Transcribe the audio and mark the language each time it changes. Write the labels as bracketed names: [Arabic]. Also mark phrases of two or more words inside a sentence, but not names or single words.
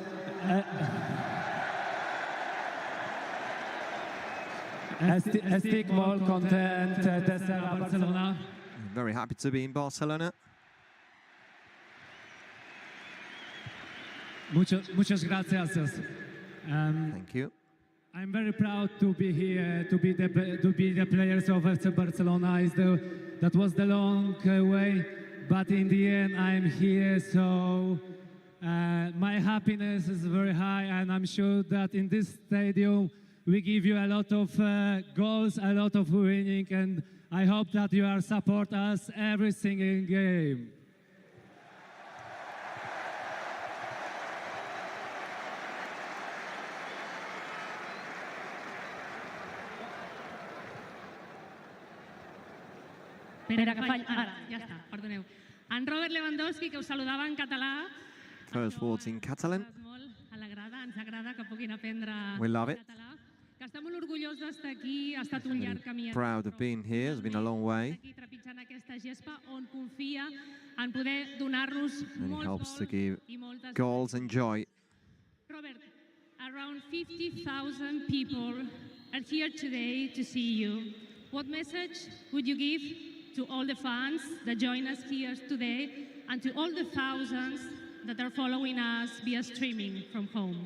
[Catalan] Estic molt content d'estar a Barcelona. [English] Very happy to be in Barcelona. [Spanish] Muchas gracias. [English] Thank you. I'm very proud to be here, to be the players of FC Barcelona. That was the long way, but in the end I'm here, so my happiness is very high, and I'm sure that in this stadium we give you a lot of goals, a lot of winning, and I hope that you are support us every single game. [Catalan] Espera, que falla. Ara, ja està, perdoneu. En Robert Lewandowski, que us saludava en català. [English] First words in Catalan. [Catalan] Ens agrada que puguin aprendre [English] We love it. [Catalan] català. Que està molt orgullós d'estar aquí, ha estat un llarg camí. [English] Proud of being here. It's been a long way. [Catalan] Aquí trepitjant aquesta gespa on confia en poder donar-nos [English] And it helps to give [Catalan] i moltes [English] goals and joy. Robert, around 50,000 people are here today to see you. What message would you give to all the fans that join us here today and to all the thousands that are following us via streaming from home?